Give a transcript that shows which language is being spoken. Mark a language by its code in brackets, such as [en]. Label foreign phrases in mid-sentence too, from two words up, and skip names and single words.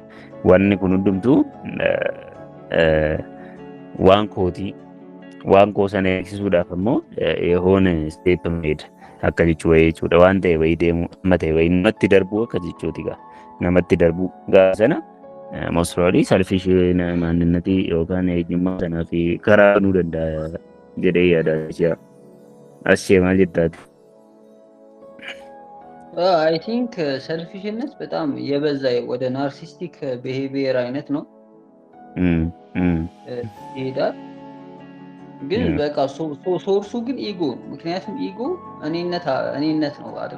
[om] Wanni kun hundumtuu waan kootii waan koo sana eegsisuudhaaf ammoo yehoon [en] step made [om] akka jechuu wayii jechuudha. Waan ta'e wayii deemu amma ta'e wayii namatti darbuu akka jechuuti gaa namatti darbuu gaa sana [en] most probably selfish [om] maanninnatii yookaan eenyummaa sanaa fi karaa banuu danda'a jedhee yaada. Asii maal jettaati? [en] I think [am] ሰልፊሽነት በጣም የበዛ ወደ [en] narcissistic behavior [am] አይነት ነው ይሄዳል። ግን በቃ ሶርሱ ግን ኢጎ ነው። ምክንያቱም ኢጎ እኔነት ነው አይደል?